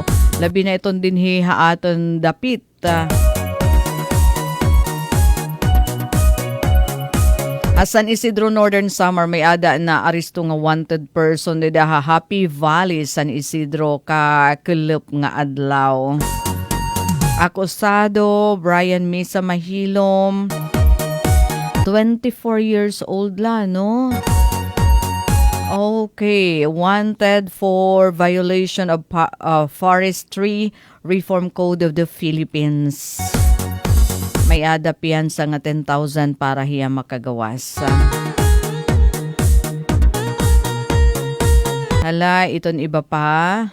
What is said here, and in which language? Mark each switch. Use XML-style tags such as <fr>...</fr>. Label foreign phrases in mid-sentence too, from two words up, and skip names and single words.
<war>Labi na iton dinhi ha aton dapit. San Isidro Northern Samar may ada na aristo nga</war> <en>wanted person</en> <war>dida Happy Valley San Isidro ka kulop nga adlaw. Akusado Brian Mesa Mahilom, 24</war> <en>years old</en> <war>la no.</war> <en>Okay, wanted for violation of Forestry Reform Code of the Philippines.</en> <war>May adapian sa nga 10,000 para hiya makagawas. Hala, iton iba pa.</war>